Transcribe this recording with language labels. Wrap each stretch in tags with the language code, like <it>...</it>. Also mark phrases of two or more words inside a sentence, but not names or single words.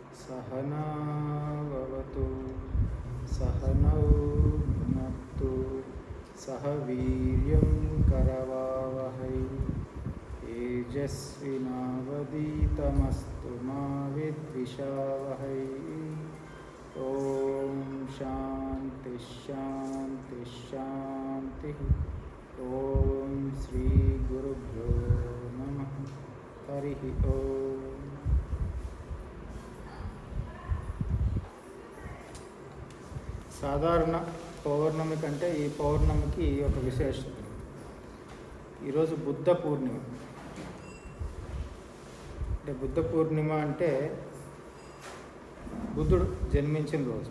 <sa>सहना भवतु सहनौ भुनक्तु सह वीर्यं करवावहै तेजस्विनावधीतमस्तु मा विद्विषावहै। ओम शांति शांति शांति। ओम श्री गुरुभ्यो नमः। हरि ओम।</sa> <te>సాధారణ పౌర్ణమి కంటే ఈ పౌర్ణమికి ఒక విశేషత. ఈరోజు బుద్ధ పూర్ణిమ. అంటే బుద్ధ పూర్ణిమ అంటే బుద్ధుడు జన్మించిన రోజు.</te>